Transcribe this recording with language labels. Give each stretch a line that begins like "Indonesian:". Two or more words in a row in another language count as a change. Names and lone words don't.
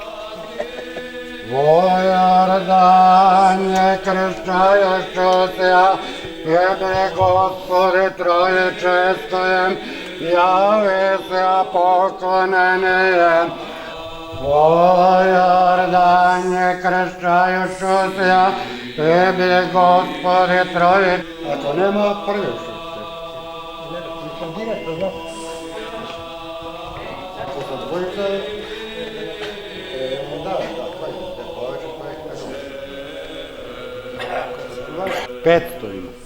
Church Slavic: Во Иордане крещающийся, Тебе, Господи, Трое честное, явися поклонение. Во Иордане крещающийся, Тебе, Господи, Трое.
Macedonian: Ако нема први шесте. Ако са двојка, Петсто има.